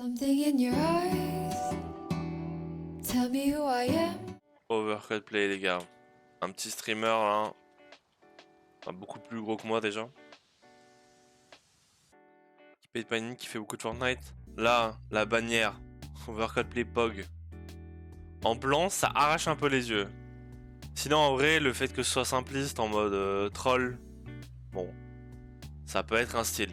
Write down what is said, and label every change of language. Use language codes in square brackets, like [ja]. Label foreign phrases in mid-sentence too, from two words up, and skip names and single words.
[en] Something in your eyes. Tell me who I am. [fr] Overcut Play les gars. Un petit streamer là. Enfin, beaucoup plus gros que moi déjà. Qui paye de panique, qui fait beaucoup de Fortnite. Là, la bannière. Overcut Play Pog. En blanc, ça arrache un peu les yeux. Sinon en vrai, le fait que ce soit simpliste en mode troll, bon, ça peut être un style.